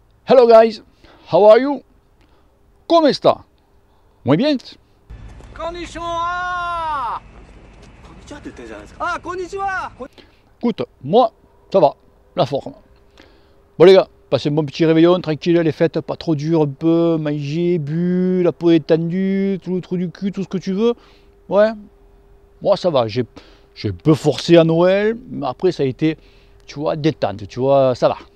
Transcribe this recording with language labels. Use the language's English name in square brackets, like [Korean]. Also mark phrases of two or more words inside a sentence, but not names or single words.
[English] Hello guys, how are you? [Spanish] ¿Cómo está? Muy bien. [Japanese] Konnichiwa! Konnichiwa って言ってるじゃないですか。あ、こんにちは。 [French] Écoute, moi, ça va, la forme. Bon les gars, passez un bon petit réveillon, tranquille, les fêtes, pas trop dur, un peu, manger, bu, la peau étendue, tout le trou du cul, tout ce que tu veux. Ouais, moi ça va, j'ai un peu forcé à Noël, mais après ça a été, tu vois, détente, tu vois, ça va.